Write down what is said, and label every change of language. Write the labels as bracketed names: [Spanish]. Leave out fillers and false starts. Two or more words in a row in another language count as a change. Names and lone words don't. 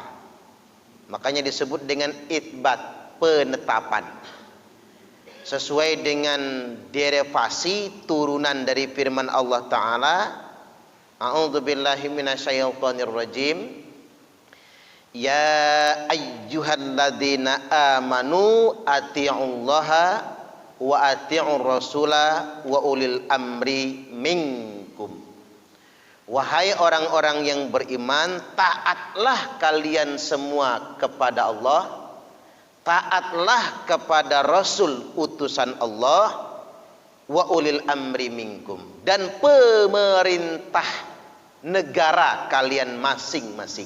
[Indonesian] Makanya disebut dengan itbat, penetapan. Sesuai dengan derivasi turunan dari firman Allah Ta'ala, [Arabic] أعوذ بالله من الشيطان الرجيم. يا أيها الذين آمنوا أطيعوا الله وأطيعوا الرسول وأولي الأمر منكم. [Indonesian] Wahai orang-orang yang beriman, taatlah kalian semua kepada Allah, taatlah kepada Rasul utusan Allah, [Arabic] وأولي الأمر منكم, [Indonesian] dan pemerintah negara kalian masing-masing.